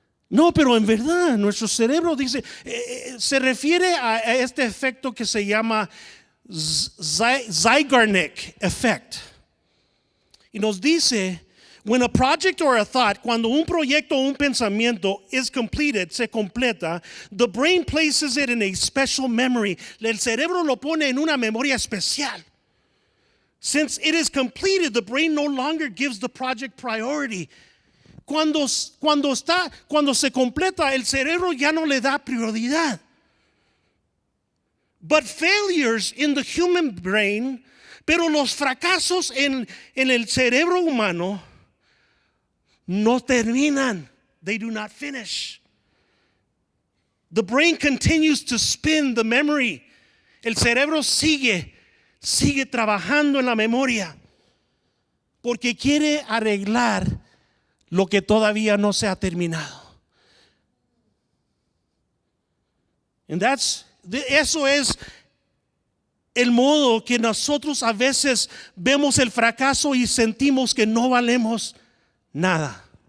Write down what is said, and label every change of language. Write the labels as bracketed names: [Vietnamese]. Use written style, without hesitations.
[Spanish] No, pero en verdad nuestro cerebro dice, se refiere a este efecto que se llama Zeigarnik effect. Y nos dice, [English] when a project or a thought, [Spanish] cuando un proyecto o un pensamiento [English] is completed, [Spanish] se completa, [English] the brain places it in a special memory. [Spanish] El cerebro lo pone en una memoria especial. [English] Since it is completed, the brain no longer gives the project priority. [Spanish] Cuando se completa, el cerebro ya no le da prioridad. [English] But failures in the human brain, [Spanish] pero los fracasos en el cerebro humano no terminan. [English] They do not finish. The brain continues to spin the memory. [Spanish] El cerebro sigue trabajando en la memoria porque quiere arreglar lo que todavía no se ha terminado. And eso es el modo que nosotros a veces vemos el fracaso y sentimos que no valemos nada.